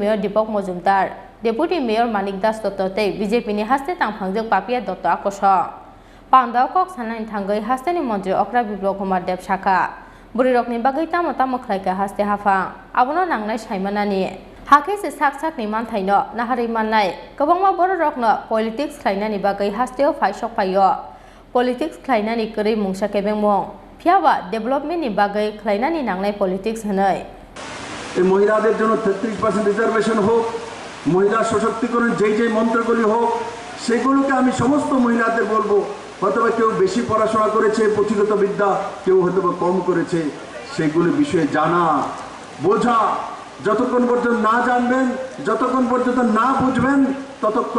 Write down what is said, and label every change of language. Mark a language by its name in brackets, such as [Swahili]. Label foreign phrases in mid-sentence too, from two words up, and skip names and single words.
[Kok Borok] Mayor Deepak Majumdar Deputy Mayor Manik Das Totote BJP ni haste tangphangjak Papia Dotto Akosha Pandao kok sanai thangai hasteni Montri Okra Biplop Kumar Dev Saka Burirokni bagai tamo khlaika haste hafa abono nangnai saimanani Hakese sak ni manthaino naharimanai gobangma bororokno politics khlainani bagai hasteo faisok payo politics khlainani kori mungsa kebengmong phiaba development ni bagai khlainani nangnai politics hanai [Bangla] এই মহিলাদের জন্য 33% রিজার্ভেশন হোক মহিলা সশক্তিকরণ যেই মন্ত্রগুলি হোক সেগুলোকে আমি সমস্ত মহিলাদের বলবো হয়তোবা কেউ বেশি পড়াশোনা করেছে পুঁথিগত বিদ্যা কেউ হয়তোবা কম করেছে সেগুলো বিষয়ে জানা বোঝা যতক্ষণ পর্যন্ত না জানবেন যতক্ষণ পর্যন্ত না বুঝবেন ততক্ষণ